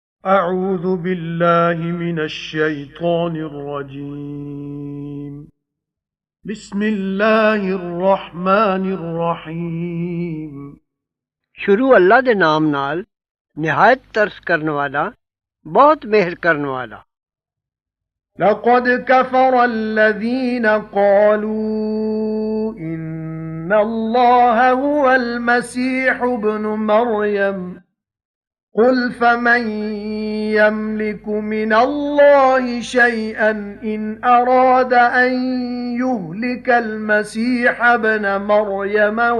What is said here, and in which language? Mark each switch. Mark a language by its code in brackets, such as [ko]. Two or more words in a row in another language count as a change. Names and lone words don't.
[ar] أعوذ بالله من الشيطان الرجيم بسم الله الرحمن الرحيم [pa] شروع اللہ دے نام نال نہایت ترس کرن والا بہت مہر کرن والا [ar] لقد كفر الذين قالوا إن الله هو المسيح ابن مريم قُلْ فَمَن يَمْلِكُ مِنَ اللَّهِ شَيْئًا إِنْ أَرَادَ أَن يُهْلِكَ الْمَسِيحَ ابْنَ مَرْيَمَ